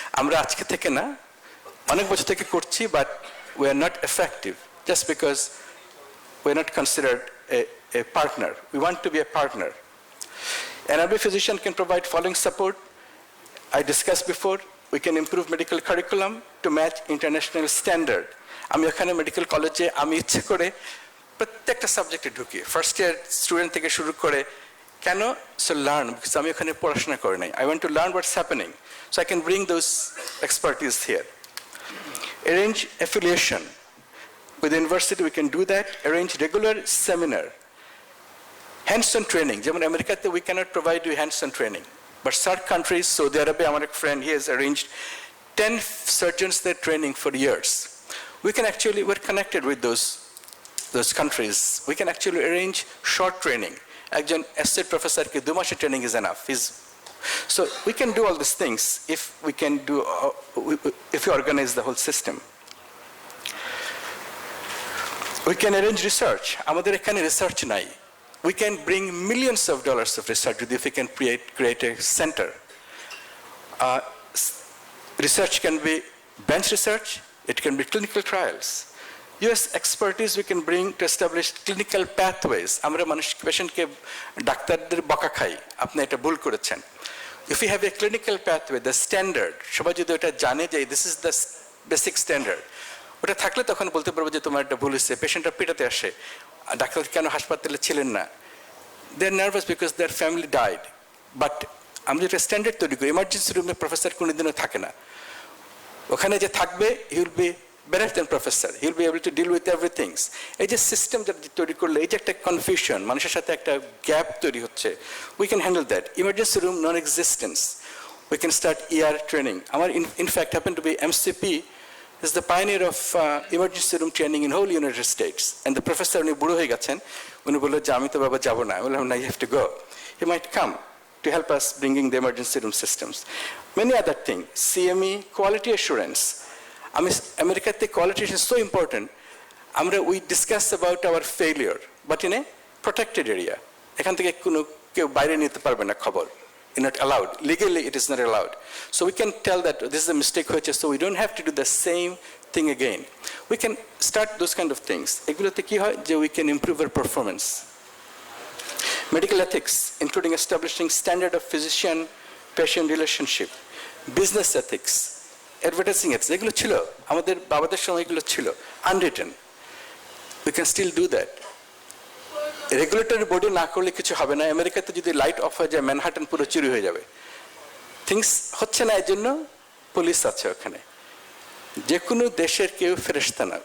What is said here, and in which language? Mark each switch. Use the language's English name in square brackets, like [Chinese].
[Bangla] Amra ajke theke na, onek bochor theke korchi, [English] but we are not effective just because we're not considered a partner. We want to be a partner. NRB physician can provide following support. I discussed before, we can improve medical curriculum to match international standard. [Bangla] আমি ওখানে medical কলেজে আমি ইচ্ছে করে প্রত্যেকটা সাবজেক্টে ঢুকি, first year student থেকে শুরু করে কেন, [English] so learn, because [Bangla] আমি ওখানে পড়াশোনা করে নাই। [English] I want to learn what's happening, so I can bring those expertise here. Arrange affiliation. With the university we can do that, arrange regular seminar. Hands-on training, [Bangla] যেমন আমেরিকাতে [English] we cannot provide you hands-on training. But certain countries, Saudi Arabia, [Bangla] আমার এক [English] friend, he has arranged 10 surgeons they're training for years. We can actually, we're connected with those countries. We can actually arrange short training. [Bangla] একজন [English] associate professor [Bangla] কে 2 মাসের [English] training is enough. So we can do all these things if we can do, if we organize the whole system. We can arrange research. [Bangla] আমাদের এখানে research নাই. [English] We can bring millions of dollars of research if we can create a center. Research can be bench research, it can be clinical trials. US expertise we can bring to establish clinical pathways. [Bangla] আমরা পেশেন্টকে ডাক্তারদের বকা খাই, আপনি এটা ভুল করেছেন। [English] If we have a clinical pathway, the standard, [Bangla] সবাই যদি ওটা জানে যে [English] this is the basic standard, [Bangla] ওটা থাকলে তখন বলতে পারবো যে তোমার একটা ভুল হয়েছে, পেশেন্টটা পেটাতে আসে, ডাক্তার কেন হাসপাতালে ছিলেন না, [English] they are nervous because their family died. [Bangla] But আমরা যেটা স্ট্যান্ডার্ড তৈরি করি, ইমার্জেন্সি রুমে প্রফেসর কোনোদিনও থাকে না, ওখানে যে থাকবে [English] he will be better than professor, he will be able to deal with everything. [Bangla] এই যে সিস্টেম যেটা তৈরি করলে এই যে একটা কনফিউশন, মানুষের সাথে একটা গ্যাপ তৈরি হচ্ছে, [English] we can handle that. Emergency room non-existence, we can start ER training. [Bangla] আমার [English] in fact happen to be MCP is the pioneer of emergency room training in whole United States. And the professor, [Bangla] উনি বুড়ো হয়ে গেছেন, উনি বললো যে আমি তো বাবা যাবো না, বললাম না, [English] you have to go. He might come to help us bringing the emergency room systems. Many other things, CME, quality assurance. I mean, America's quality is so important. We discuss about our failure, but in a protected area. [Bangla] এখান থেকে কোনো কেউ বাইরে নিতে পারবে না খবর. [English] It's not allowed. Legally, it is not allowed. So we can tell that this is a mistake, so we don't have to do the same thing again. We can start those kind of things. [Bangla] এগুলোতে কি হয় যে [English] we can improve our performance. Medical ethics, including establishing standard of physician-patient relationship, business ethics, advertising ethics. [Bangla] এগুলো ছিল আমাদের বাবাদের সময়, এগুলো ছিল unwritten. [English] We can still do that. [Bangla] Regulatory body না করলে কিছু হবে না। আমেরিকাতে যদি লাইট অফ হয়ে যায়, ম্যানহাটন পুরো চুরি হয়ে যাবে। থিংস হচ্ছে না, এর জন্য পুলিশ আছে ওখানে। যে কোনো দেশের কেউ ফেরেশতা না।